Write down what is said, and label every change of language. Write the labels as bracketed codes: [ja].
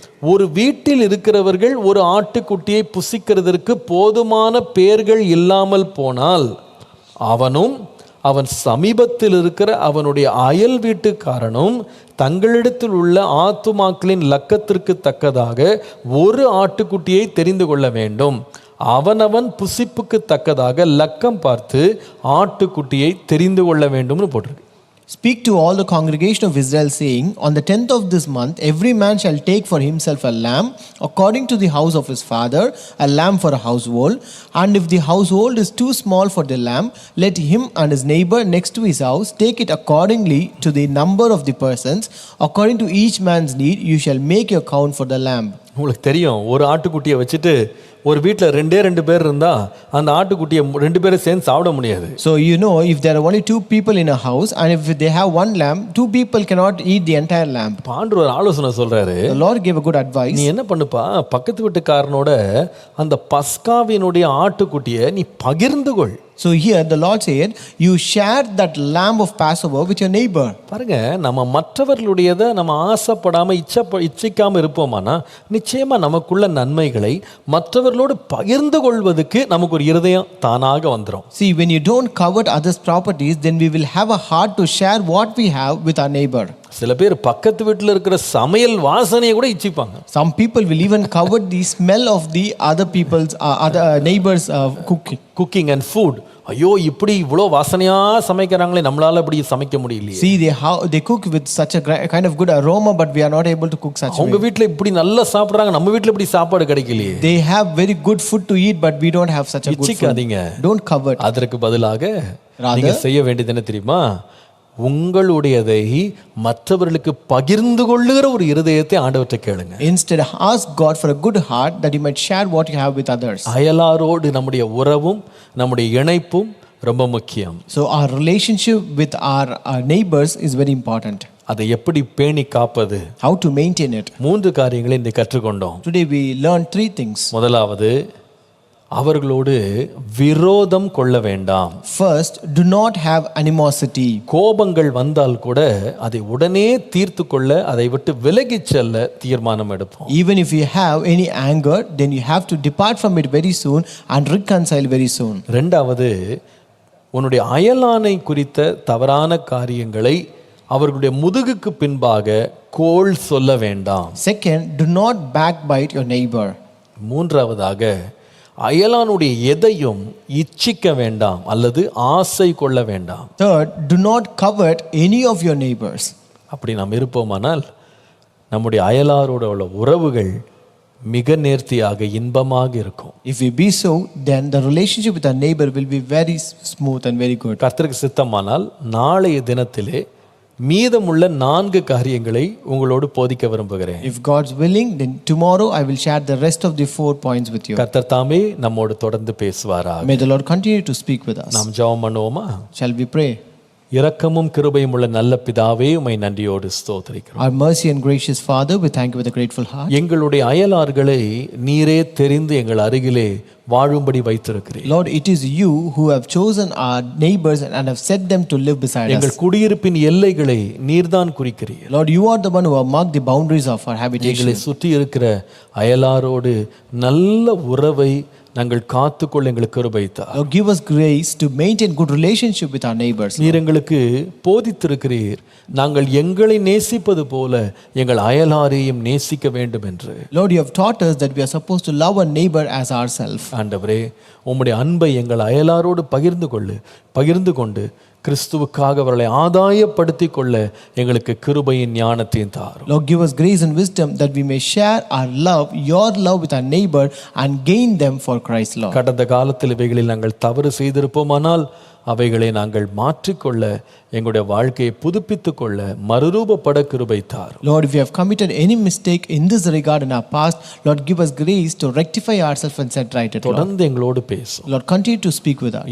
[ta] ஒரு வீட்டில் இருக்கிறவர்கள் ஒரு ஆட்டுக்குட்டியை புசிக்கிறதற்கு போதுமான பேர்கள் இல்லாமல் போனால் அவனும் அவன் சமீபத்தில் இருக்கிற அவனுடைய அயல் வீட்டுக்காரனும் தங்களிடத்தில் உள்ள ஆத்துமாக்களின் லக்கத்திற்கு தக்கதாக ஒரு ஆட்டுக்குட்டியை தெரிந்து கொள்ள வேண்டும். அவனவன் புசிப்புக்கு தக்கதாக லக்கம் பார்த்து ஆட்டுக்குட்டியை தெரிந்து கொள்ள வேண்டும்னு போட்டிருக்கு. [en] Speak to all the congregation of Israel, saying, on the 10th of this month, every man shall take for himself a lamb, according to the house of his father, a lamb for a household. And if the household is too small for the lamb, let him and his neighbor next to his house take it accordingly to the number of the persons. According to each man's need, you shall make your count for the lamb. [ta] உங்களுக்கு தெரியும், ஒரு ஆட்டுக்குட்டியை வச்சுட்டு ஒரு வீட்டில் 2 பேர் இருந்தா அந்த ஆட்டுக்குட்டியை 2 பேரும் சேர்ந்து சாப்பிட முடியாது. [en] So you know, if there are only 2 people in a house and if they have one lamb, 2 people cannot eat the entire lamb. [ta] ஆண்டவர் ஒரு ஆலோசனை சொல்றாரு. [en] The Lord gave a good advice. [ta] நீ என்ன பண்ணுப்பா, பக்கத்து வீட்டுக்காரனோட அந்த பஸ்காவினுடைய ஆட்டுக்குட்டியை நீ பகிர்ந்து கொள். [en] So here the Lord said, you share that lamb of Passover with your neighbor. [ta] பாருங்க, நம்ம மற்றவர்களுடையதை நம்ம ஆசைப்படாம இச்சிக்காம இருப்போமானா நிச்சயமா நமக்குள்ள நன்மைகளை மற்றவர்களோடு பகிர்ந்து கொள்வதற்கு நமக்கு ஒரு இருதயம் தானாக வந்துடும். [en] See, when you don't covet others' properties, then we will have a heart to share what we have with our neighbor. [ta] சில பேர் பக்கத்து வீட்டில் இருக்கிற சமையல் வாசனையை கூட இச்சிப்பாங்க. [en] Some people will even covet the smell of the other people's other neighbors cooking and food. [ta] ஐயோ, இப்படி இவ்வளோ வாசனையா சமைக்கிறாங்களே, நம்மளால இப்படி சமைக்க முடியலையே. [en] See, they cook with such a kind of good aroma, but we are not able to cook such a way. [ta] அவங்க வீட்டில் இப்படி நல்லா சாப்பிடுறாங்க, நம்ம வீட்டில் இப்படி சாப்பாடு கிடைக்கலையே. [en] They have very good food to eat, but we don't have such a good food. [ta] இச்சிக்காதீங்க. [en] Don't covet. [ta] அதற்கு பதிலாக நீங்க செய்ய வேண்டியது என்ன தெரியுமா? உங்களுடையதை மற்றவர்களுக்கு பகிர்ந்து கொள்ளுகிற ஒரு இருதயத்தை ஆண்டவர்கிட்ட கேளுங்க. [en] Instead, ask God for a good heart that you might share what you have with others. [ta] அயலாரோடு நம்முடைய உறவும் நம்முடைய இணைப்பும் ரொம்ப முக்கியம். [en] So our relationship with our neighbors is very important. [ta] அதை எப்படி பேணி காப்பது? [en] How to maintain it? [ta] 3 காரியங்களை இன்றைக்கு கற்றுக்கொண்டோம். [en] Today we learned 3 things. [ta] முதலாவது, அவர்களோடு விரோதம் கொள்ள வேண்டாம். [en] First, do not have animosity. [ta] கோபங்கள் வந்தால் கூட அதை உடனே தீர்த்து கொள்ள, அதை விட்டு விலகிச் செல்ல தீர்மானம் எடுப்போம். [en] Even if you have any anger, then you have to depart from it very soon and reconcile very soon. [ta] ரெண்டாவது, உன்னுடைய அயலானை குறித்த தவறான காரியங்களை அவர்களுடைய முதுகுக்கு பின்பாக கோள் சொல்ல வேண்டாம். [en] Second, do not backbite your neighbor. [ta] மூன்றாவதாக, அயலானுடைய எதையும் இச்சிக்க வேண்டாம் அல்லது ஆசை கொள்ள வேண்டாம். [en] Third, do not covet any of your neighbors. [ta] அப்படி நாம் இருப்போமானால் நம்முடைய அயலாரோட உள்ள உறவுகள் மிக நேர்த்தியாக இன்பமாக இருக்கும். [en] If we be so, then the relationship with our neighbor will be very smooth and very good. [ta] கர்த்தருக்கு சித்தமானால் நாளைய தினத்திலே மீதமுள்ள 4 காரியங்களை உங்களோடு போதிக்க விரும்புகிறேன். [en] If God's willing, then tomorrow I will share the rest of the 4 points with you. [ta] கர்த்தர் தாமே நம்மோடு தொடர்ந்து பேசுவாராக. [en] May the Lord continue to speak with us. [ta] நாம் ஜெபம் பண்ணுவோமா? [en] Shall we pray? [ta] இரக்கமும் கிருபையும் உள்ள நல்ல பிதாவே, உம்மை நன்றியோடு ஸ்தோத்திரிக்கிறோம். [en] Our mercy and gracious Father, we thank you with a grateful heart. [ta] எங்களுடைய அயலார்களை நீரே தெரிந்து எங்கள் அருகிலே வாழும்படி வைத்திருக்கிறீர். [en] Lord, it is you who have chosen our neighbors and have set them to live beside [ta] எங்கள் [en] us. [ta] குடியிருப்பின் எல்லைகளை நீர்தான் குறிக்கிறீர். [en] Lord, you are the one who have marked the boundaries of our habitation. [ta] எங்களை சுற்றி இருக்கிற அயலாரோடு நல்ல உறவை நாங்கள் காத்துக்கொள்ள எங்களுக்கு கிருபை தார். [en] Lord, give us grace to maintain good relationship with our neighbors. [ta] நீர் எங்களுக்கு போதித்திருக்கிறீர், நாங்கள் எங்களை நேசிப்பது போல எங்கள் அயலாரையும் நேசிக்க வேண்டும் என்று. [en] Lord, you have taught us that we are supposed to love our neighbor as ourselves. [ta] ஆண்டவரே, உம்முடைய அன்பை எங்கள் அயலாரோடு பகிர்ந்து கொண்டு கிறிஸ்துவுக்காக அவர்களை ஆதாயப்படுத்திக் கொள்ள எங்களுக்கு கிருபையின் ஞானத்தையும் தாரும். [en] Lord, give us grace and wisdom that we may share our love, your love with our neighbor and gain them for Christ, Lord. [ta] கடந்த காலத்தில் இவைகளில் நாங்கள் தவறு செய்திருப்போமானால் அவைகளை நாங்கள் மாற்றிக்கொள்ள, எங்களுடைய வாழ்க்கையை புதுப்பித்துக் கொள்ள மறுரூபப்பட கிருபை தாரும். [en] Lord, if we have committed any mistake in this regard in our past, Lord, give us grace to rectify ourselves and set right it, Lord. [ta] தொடர்ந்து எங்களோடு பேசும். [en] Lord, continue to speak with us.